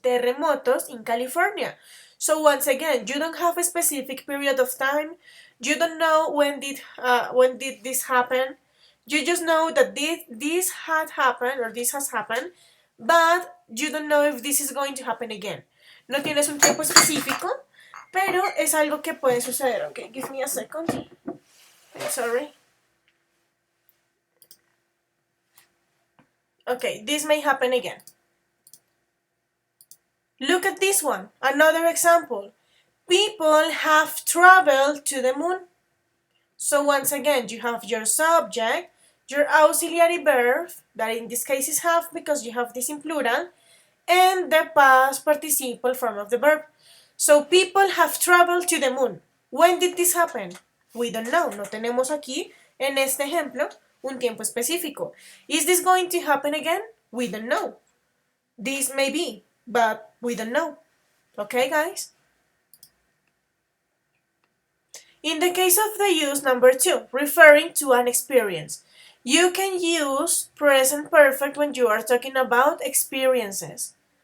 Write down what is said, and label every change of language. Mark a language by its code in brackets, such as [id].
[en] Terremotos in California. So once again, you don't have a specific period of time. You don't know when did this happen. You just know that this had happened or this has happened, but you don't know if this is going to happen again. [es] No tienes un tiempo específico, pero es algo que puede suceder. [en] Okay, give me a second. I'm sorry. Okay, this may happen again. Look at this one. Another example. People have traveled to the moon. So once again, you have your subject, your auxiliary verb, that in this case is have because you have this in plural, and the past participle form of the verb. So people have traveled to the moon. When did this happen? We don't know. [es] No tenemos aquí, en este ejemplo, un tiempo específico. [en] Is this going to happen again? We don't know. This may be, but we don't know. Okay, guys? In the case of the use number 2, referring to an experience, you can use present perfect when you are talking about experiences.